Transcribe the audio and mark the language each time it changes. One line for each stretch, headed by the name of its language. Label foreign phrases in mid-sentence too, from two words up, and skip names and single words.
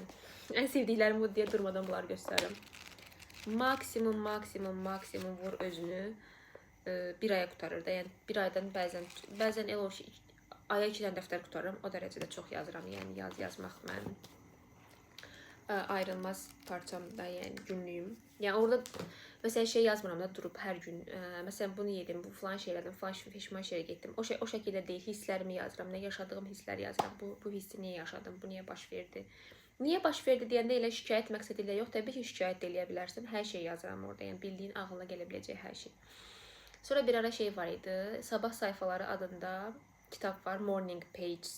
Azerbaijani: Ən sevdiklərim bu deyə durmadan bunları göstərirəm. Maksimum vur özünü. Bir aya qutarır da. Yəni bir aydan bəzən el olur ki, aya 2 dənə dəftər qutarıram. O dərəcədə çox yazıram. Yəni yazmaq mənim ayrılmaz parçamda,
Turkish: yani günlüyüm. Yani orada mesela şey yazmıram da durup her gün. Mesela bunu yedim, bu falan şey elədim, falan peşman şeye getdim.
Azerbaijani: O şəkildə deyil, hisslərimi yazıram, nə yaşadığım hisslər yazıram. Bu hissi niyə yaşadım, bu niyə baş verdi? Niyə baş verdi deyəndə elə şikayət məqsədi ilə yox, təbii ki, şikayət eləyə bilərsən. Hər şey yazıram orada, yəni bildiyin ağlına gələ biləcək hər şey. Sonra bir ara şey var idi, Sabah sayfaları adında kitab var, Morning Pages.